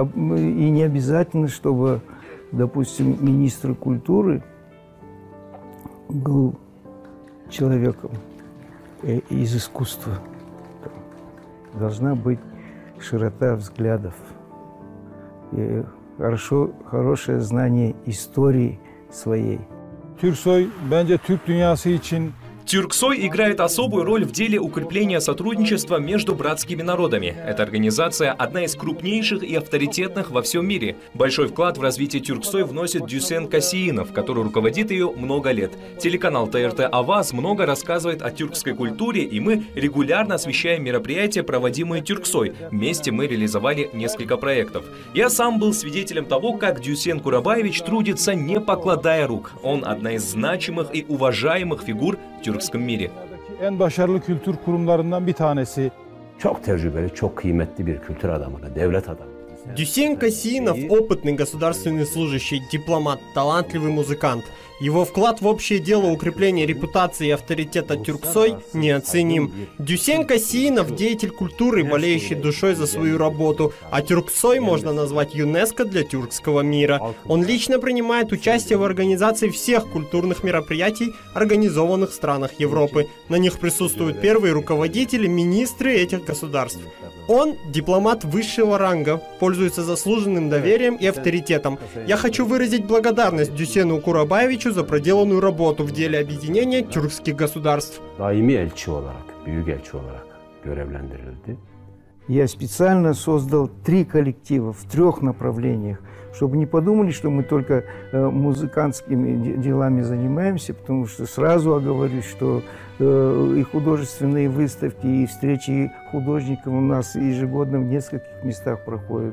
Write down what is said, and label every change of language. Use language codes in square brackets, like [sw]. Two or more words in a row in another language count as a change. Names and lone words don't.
[ru] И не обязательно, чтобы, допустим, министр культуры был человеком из искусства. Должна быть широта взглядов, и хорошее знание истории своей. [tr] Türksoy bence Türk dünyası için [ru] Тюрксой играет особую роль в деле укрепления сотрудничества между братскими народами. Эта организация одна из крупнейших и авторитетных во всем мире. Большой вклад в развитие Тюрксой вносит Дюсен Касиинов, который руководит ее много лет. Телеканал ТРТ Аваз много рассказывает о тюркской культуре, и мы регулярно освещаем мероприятия, проводимые Тюрксой. Вместе мы реализовали несколько проектов. Я сам был свидетелем того, как Дюсен Курабаевич трудится, не покладая рук. Он одна из значимых и уважаемых фигур в тюркском мире. [tr] en başarılı kültür kurumlarından bir tanesi. Çok tecrübeli, çok kıymetli bir kültür adamı, devlet adamı. [ru] Дюсен Касиинов – опытный государственный служащий, дипломат, талантливый музыкант. Его вклад в общее дело укрепления репутации и авторитета Тюрксой неоценим. Дюсен Касиинов – деятель культуры, болеющий душой за свою работу, а Тюрксой можно назвать ЮНЕСКО для тюркского мира. Он лично принимает участие в организации всех культурных мероприятий, организованных в странах Европы. На них присутствуют первые руководители, министры этих государств. Он – дипломат высшего ранга, пользуется заслуженным доверием и авторитетом. Я хочу выразить благодарность Дюсену Курабаевичу за проделанную работу в деле объединения тюркских государств. [tr] Daimi elçi olarak, büyük elçi olarak görevlendirildi. [ru] Я специально создал 3 коллектива в 3 направлениях, чтобы не подумали, что мы только музыкантскими делами занимаемся, потому что сразу оговорюсь, что и художественные выставки, и встречи художников у нас ежегодно в нескольких местах проходят.